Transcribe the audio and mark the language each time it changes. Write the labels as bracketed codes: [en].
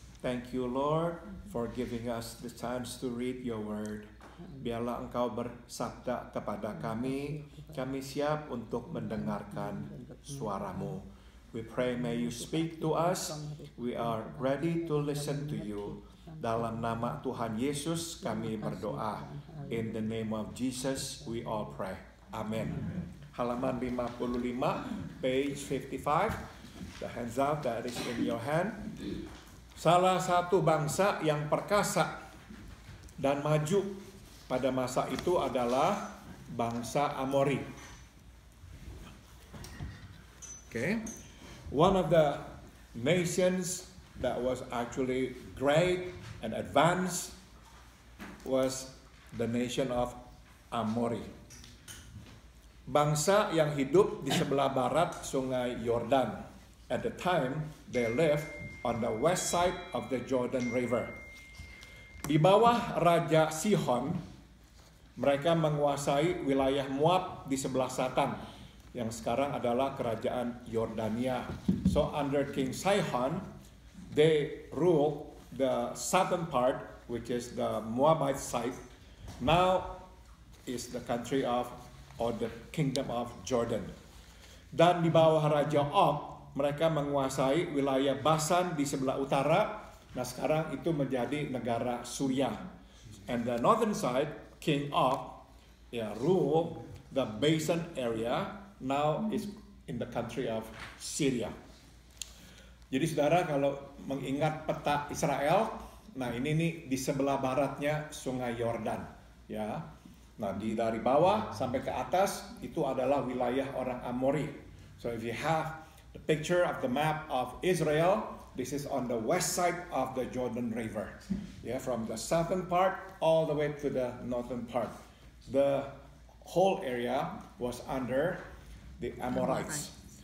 [en] Thank you Lord for giving us the chance to read your word. [id] Biarlah Engkau bersabda kepada kami. Kami siap untuk mendengarkan suara-Mu. [en] We pray may you speak to us. We are ready to listen to you. [id] Dalam nama Tuhan Yesus kami berdoa. [en] In the name of Jesus we all pray. Amen. [id] Halaman 55, [en] page 55. The handout that is in your hand. [id] Salah satu bangsa yang perkasa dan maju pada masa itu adalah bangsa Amori. [en] Okay. One of the nations that was actually great and advanced was the nation of Amori. [id] Bangsa yang hidup di sebelah barat sungai Yordan. [en] At the time, they lived on the west side of the Jordan River. [id] Di bawah Raja Sihon, mereka menguasai wilayah Moab di sebelah selatan, yang sekarang adalah kerajaan Yordania. [en] So under King Sihon, they ruled the southern part, which is the Moabite side. Now is the country of, or the kingdom of Jordan. [id] Dan di bawah Raja Og, mereka menguasai wilayah Basan di sebelah utara. Nah sekarang itu menjadi negara Suriah. [en] And the northern side, King Og, ruled the Basan area. Now is in the country of Syria. [id] Jadi saudara kalau mengingat peta Israel, nah ini nih di sebelah baratnya Sungai Yordan, ya. Nah dari bawah sampai ke atas itu adalah wilayah orang Amori. [en] So if you have the picture of the map of Israel, this is on the west side of the Jordan River, yeah, from the southern part all the way to the northern part. The whole area was under the Amorites.